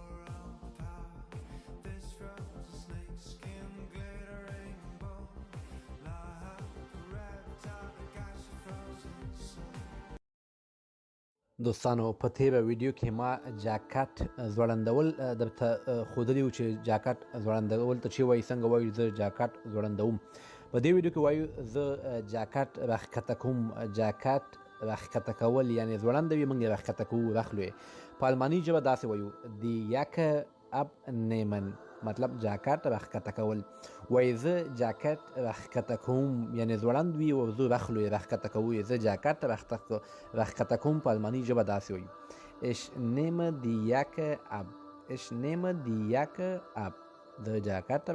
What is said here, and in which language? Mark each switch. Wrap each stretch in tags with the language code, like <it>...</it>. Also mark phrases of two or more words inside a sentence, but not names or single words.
<ps>دوستانو په تېره ویډیو کې ما جاکټ ځوړندول درته ښودلي وو چې جاکټ ځوړندول ته چې وایي څنګه وایو زه جاکټ ځوړندوم. په دې ویډیو کې وایو زه جاکټ راښکته کوم، جاکټ راښکته کول یعنې ځوړندوي، موږ یې راښکته کوو، راخلو یې. په الماني ژبه داسې وایو</ps> <de>die Jacke abnehmen،</de> <ps>مطلب جاکټ راښکته کول. وایي زه جاکټ راښکته کوم یعنې ځوړند وي او زه راخلو یې، راښکته کوو یې، زه جاکټ راښکته کوم، په الماني ژبه داسې وایو</ps> <de>ich nehme die Jacke ab، ich nehme die Jacke ab،</de> <ps>زه جاکټ راښکته کوم.</ps>